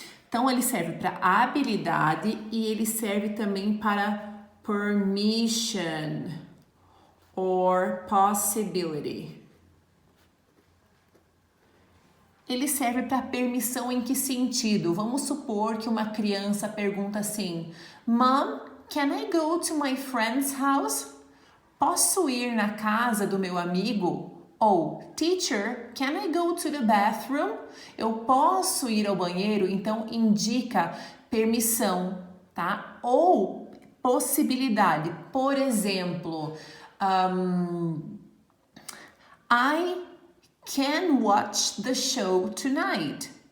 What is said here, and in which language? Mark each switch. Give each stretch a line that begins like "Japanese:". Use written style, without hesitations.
Portuguese: Então ele serve para habilidade e ele serve também para
English: permission or possibility.
Portuguese: Ele serve para permissão em que sentido? Vamos supor que uma criança pergunta assim:
English: Mom, can I go to my friend's house?
Portuguese: Posso ir na casa do meu amigo? Ou
English: Teacher, can I go to the bathroom?
Portuguese: Eu posso ir ao banheiro? Então indica permissão, tá? Ou possibilidade. Por exemplo,
English: I can watch the show tonight.